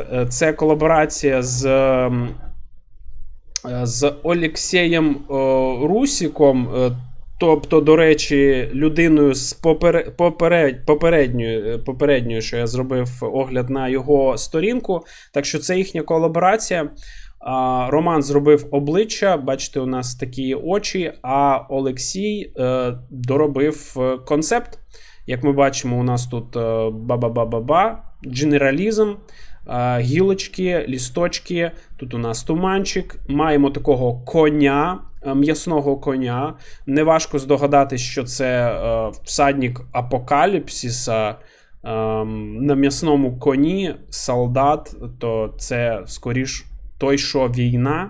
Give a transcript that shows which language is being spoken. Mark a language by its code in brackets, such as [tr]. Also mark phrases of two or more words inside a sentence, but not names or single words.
[uk] Це колаборація з Олексієм Русіком, тобто, до речі, людиною з попередньою, що я зробив огляд на його сторінку. Так що це їхня колаборація. Роман зробив обличчя, бачите, у нас такі очі, а Олексій доробив концепт. Як ми бачимо, у нас тут ба-ба-ба-ба-ба, дженералізм, гілочки, лісточки, тут у нас туманчик, маємо такого коня, м'ясного коня. Неважко здогадатись, що це всадник апокаліпсиса на м'ясному коні, солдат, то це скоріш той, що війна.